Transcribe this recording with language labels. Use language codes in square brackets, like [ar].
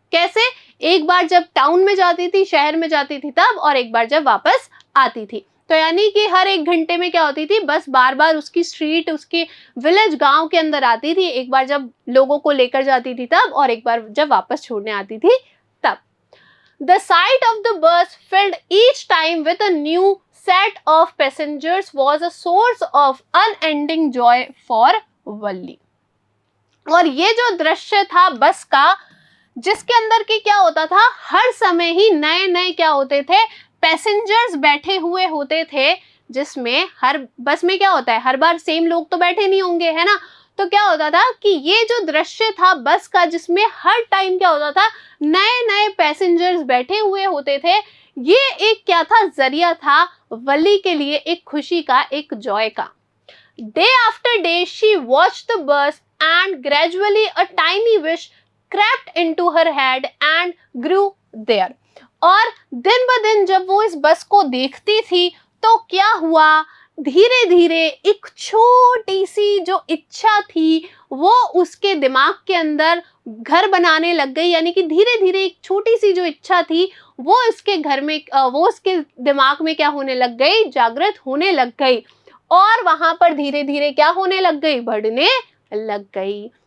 [hi] कैसे, एक बार जब टाउन में जाती थी, शहर में जाती थी तब, और एक बार जब वापस आती थी। तो यानी कि हर एक घंटे में क्या होती थी, बस बार बार उसकी स्ट्रीट, उसके विलेज, गांव के अंदर आती थी, एक बार जब लोगों को लेकर जाती थी तब, और एक बार जब वापस छोड़ने आती थी तब। [en] The sight of the bus filled each time with a new set of passengers was a source of unending joy for Valli. [hi] और ये जो दृश्य था बस का, जिसके अंदर की क्या होता था, हर समय ही नए नए क्या होते थे, पैसेंजर्स बैठे हुए होते थे। जिसमें हर बस में क्या होता है, हर बार सेम लोग तो बैठे नहीं होंगे, है ना। तो क्या होता था कि ये जो दृश्य था बस का, जिसमें हर टाइम क्या होता था, नए नए पैसेंजर्स बैठे हुए होते थे, ये एक क्या था, जरिया था वली के लिए, एक खुशी का, एक जॉय का। [en] Day after day she watched the bus and gradually a tiny wish crept into her head and grew there. [hi] और दिन ब दिन जब वो इस बस को देखती थी तो क्या हुआ, धीरे धीरे एक छोटी सी जो इच्छा थी वो उसके दिमाग के अंदर घर बनाने लग गई, यानी कि धीरे धीरे एक छोटी सी जो इच्छा थी वो इसके घर में वो उसके दिमाग में क्या होने लग गई, जागृत होने लग गई, और वहां पर धीरे धीरे क्या होने लग गई, बढ़ने लग गई।